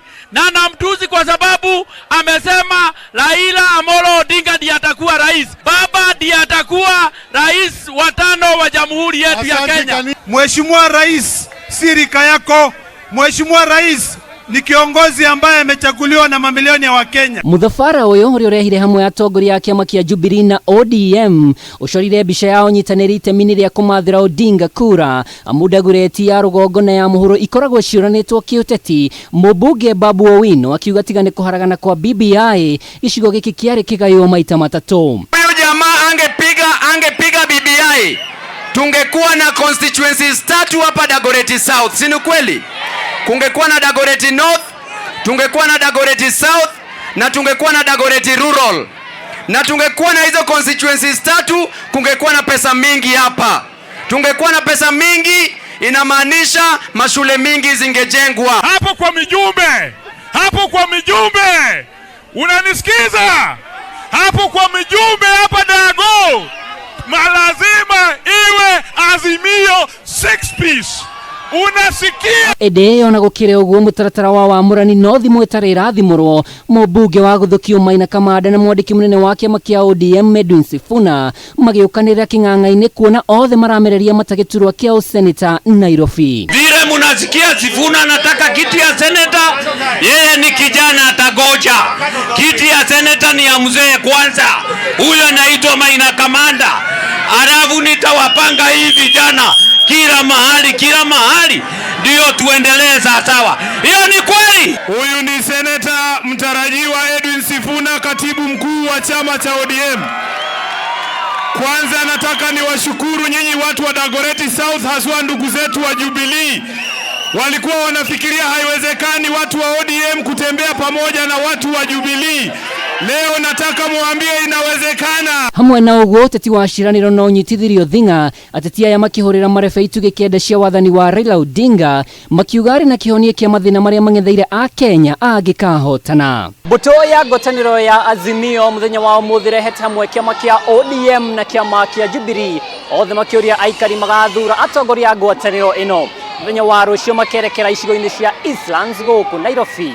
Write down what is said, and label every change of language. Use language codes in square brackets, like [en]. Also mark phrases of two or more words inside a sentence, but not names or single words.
[sw] Na namtusi kwa sababu amesema Raila Amolo Odinga ndiye atakuwa rais. Baba ndiye atakuwa rais wa 5 wa jamhuri yetu ya Kenya. Mheshimiwa Rais, sirika yako. Mheshimiwa Rais ni kiongozi ambaye amechaguliwa na mamilioni ya Wakenya. [ki] Mũthabara ũyũ ũrĩa ũrehire hamwe atongoria a kĩama kĩa Jubilee na ODM ũcorire mbica yao nyitanĩri itemi-inĩ rĩa kũmathĩra Odinga kura amu Dagoretti ya rũgongo na ya mũhuro ikoragwo ciũranĩtwo kĩũteti. Mũmbunge Babu Owino akiuga tiga nĩ kũharagana kwa BBI gĩcigo gĩkĩ kĩarĩ kĩgaywo maita matatũ. [sw] Huyu jamaa angepiga BBI tungekuwa na constituencies 3 hapa Dagoretti South, si ni kweli? Kungekuwa na Dagoretti North, tungekuwa na Dagoretti South na tungekuwa na Dagoretti Rural. Na tungekuwa na hizo constituencies 3, kungekuwa na pesa mingi hapa. Tungekuwa na pesa mingi, inamaanisha mashule mingi zingejengwa. Hapo kwa mijumbe. Unanisikiza? Hapo kwa mijumbe hapa Dago. Malazima iwe Azimio 6 piece. Unasikia? [ki] Ede ona gũkĩrĩ ũguo mũtaratara wa wamũrani no thimũ ĩtarĩ ĩrathimũrwo. Mũmbunge wa Gũthũkio Maina Kamanda na mwandĩki mũnene wa kĩama kĩa ODM Edwin Sifuna magĩũkanĩrĩra kĩng'ang'a-inĩ kuona othe maramereria matagĩturwa kĩa ũseneta Nairobi. [sw] Vile munasikia Sifuna anataka kiti ya seneta, yeye ni kijana atagoja. Kiti ya seneta ni ya mzee kwanza. Huyo anaitwa Maina Kamanda. Alafu nitawapanga hii vijana kila mahali ndio tuendelee sawa. Hiyo ni kweli. Huyu ni seneta mtarajiwa Edwin Sifuna, katibu mkuu wa chama cha ODM. Kwanza nataka niwashukuru nyinyi watu wa Dagoretti South, haswa ndugu zetu wa Jubilee. Walikuwa wanafikiria haiwezekani watu wa ODM kutembea pamoja na watu wa Jubilee. Leo nataka muambie inawezekana. [ki] Hamwe na ũguo ũteti wa ciranĩro no ũnyitithirio thing'a ateti aya makĩhũrĩra marebe itugĩ kĩenda cia wathani wa Raila Odinga makiuga arĩ na kĩhonia kĩa mathĩna marĩa mang'etheire a Kenya angĩkahotana. Mbũtũ ya ngwatanĩro ya Azimio mũthenya wa ũmũthĩ rehete hamwe kĩama kĩa ODM na kĩama kĩa Jubilee othe makĩũria aikari magathura atongoria a ngwatanĩro ĩno mũthenya wa rũciũ makerekera icigo-inĩ cia Eastlands gũkũ Nairobi.